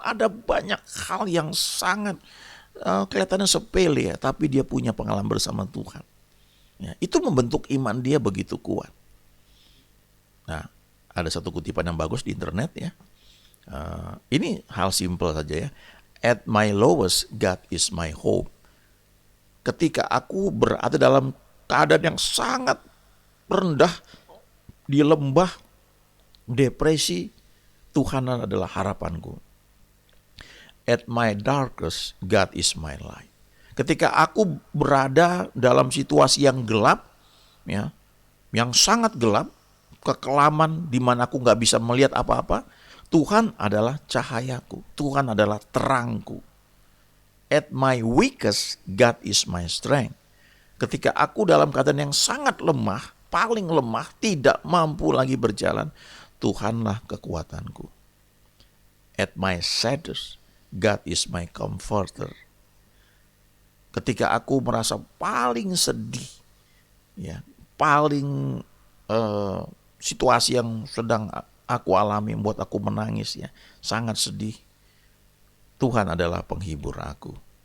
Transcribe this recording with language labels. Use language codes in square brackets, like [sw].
[id] Ada banyak hal yang sangat kelihatannya sepele ya, tapi dia punya pengalaman bersama Tuhan ya, itu membentuk iman dia begitu kuat. Nah, ada satu kutipan yang bagus di internet ya, ini hal simpel saja ya. [en] At my lowest, God is my hope. [id] Ketika aku berada dalam keadaan yang sangat rendah, di lembah, depresi, Tuhan adalah harapanku. [en] At my darkest, God is my light. [id] Ketika aku berada dalam situasi yang gelap, ya, yang sangat gelap, kekelaman di mana aku nggak bisa melihat apa-apa, Tuhan adalah cahayaku, Tuhan adalah terangku. [en] At my weakest, God is my strength. [id] Ketika aku dalam keadaan yang sangat lemah, paling lemah, tidak mampu lagi berjalan, Tuhanlah kekuatanku. [en] At my saddest, God is my comforter. [id] Ketika aku merasa paling sedih, ya, paling situasi yang sedang aku alami membuat aku menangis, ya, sangat sedih, Tuhan adalah penghibur aku.